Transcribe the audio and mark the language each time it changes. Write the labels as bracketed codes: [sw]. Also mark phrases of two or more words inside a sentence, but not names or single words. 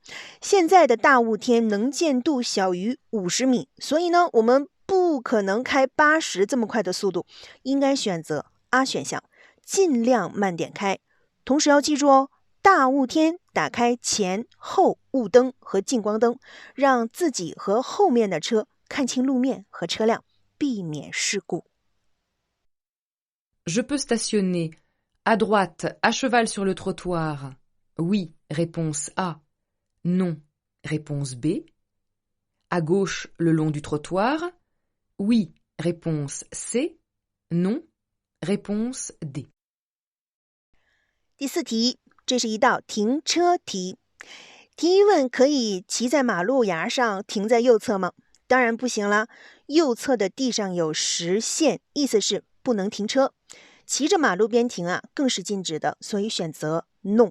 [zh] 现在的大雾天能见度小于50米，所以呢我们不可能开80这么快的速度，应该选择 A 选项，尽量慢点开。同时要记住哦，大雾天打开前后雾灯和近光灯，让自己和后面的车看清路面和车辆，避免事故。 [fr] Je peux stationner à droite, à cheval sur le trottoir. Oui, réponse A. Non, réponse B. À gauche, le long du trottoir. Oui, réponse C. Non, réponse D. [zh] 第4题，这是一道停车题。题问可以骑在马路牙上停在右侧吗？当然不行啦，右侧的地上有实线，意思是不能停车。骑着马路边停啊，更是禁止的，所以选择 No。